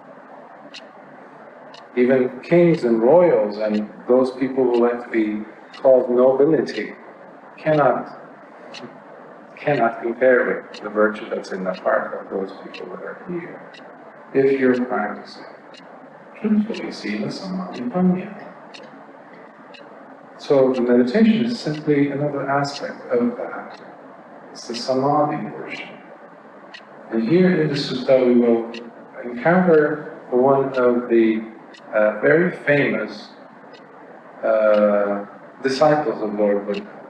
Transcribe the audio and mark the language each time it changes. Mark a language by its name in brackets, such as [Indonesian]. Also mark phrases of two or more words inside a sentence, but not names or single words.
[English] Even kings and royals and those people who like to be called nobility cannot compare with the virtue that's in the heart of those people that are here. If you're practicing truthfully, [Pali] sila samadhi panya. [English] So the meditation is simply another aspect of that. It's the samadhi portion. And here in the sutta we will encounter one of the very famous disciples of Lord Buddha.